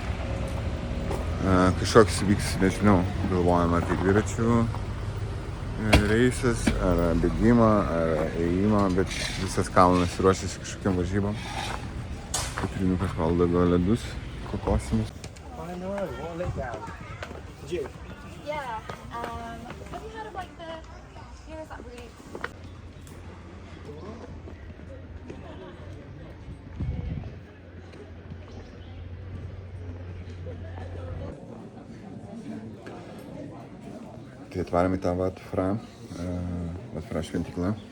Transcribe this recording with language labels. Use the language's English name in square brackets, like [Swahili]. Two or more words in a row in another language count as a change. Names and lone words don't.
[Lithuanian] Kažkoks vyks, nežinau, galvojam ar tai dviračių reisas, ar bėgimą, ar ėjimą, bet visas kalnas ruošiasi kažkokiam varžybam. Katrinukas valdo ledus, kokosimus. [English] I know, what let down. Did you? Yeah. Have you heard of like the, you know, there's that really [Lithuanian] Tai atvarėm į tą Vatfra šventyklą.